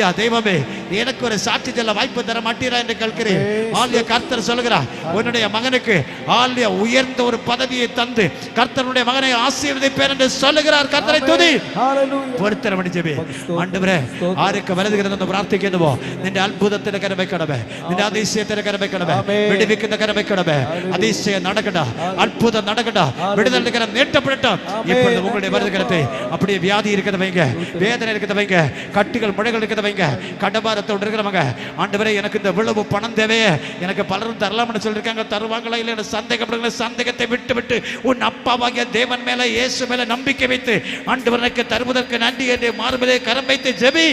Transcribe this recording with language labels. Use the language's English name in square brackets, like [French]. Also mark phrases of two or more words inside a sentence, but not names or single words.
[Tamil] தெய்வமே, எனக்கு ஒரு சாட்சி சொல்ல வாய்ப்பு தர மாட்டீரா என்று கேட்கிறேன். ஹalleluya. கர்த்தர் சொல்கிறார், உன்னுடைய மகனுக்கு ஹalleluya உயர்ந்த ஒரு பதவியை தந்து கர்த்தருடைய மகனை ஆசீர்வதிப்பேன் என்று சொல்லுகிறார். கர்த்தரை துதி. ஹalleluya. பொருத்தனை ஜெபி. ஆண்டவரே, ஆருக்கு வருகிறது என்று பிரார்த்திக்கிறோம். [Malayalam] നിന്റെ അത്ഭുതത്തിന്റെ കരം വെക്കണമേ, നിന്റെ അതിശയത്തിന്റെ കരം വെക്കണമേ, വിടുവിക്കുന്ന കരം വെക്കണമേ. [Tamil] அதிசயம் நடக்கட்டும், அற்புதம் நடக்கட்டும், விடுதலை கரம் நீட்டப்படட்டும். இப்பொழுது உங்களுடைய வருகிறதை அப்படியே வியாதி இருக்கிறத வைங்க, வேதனை இருக்கிறத வைங்க, கட்டிகள் முளைகள் இருக்கிறத வைங்க, கடபாரத்தோடு இருக்கிறவங்க ஆண்டவரே எனக்கு இந்த இவ்வளவு பணம் தேவையே, எனக்கு பலரும் தரலாம்னு சொல்லியிருக்காங்க, தருவாங்களா இல்லை சந்தேகப்படுகிற சந்தேகத்தை விட்டு விட்டு உன் அப்பாவாகிய தேவன் மேல இயேசு மேல நம்பிக்கை வைத்து ஆண்டவருக்கு தருவதற்கு நன்றி என்று மார்பிலே கரம் வைத்து ஜெபி.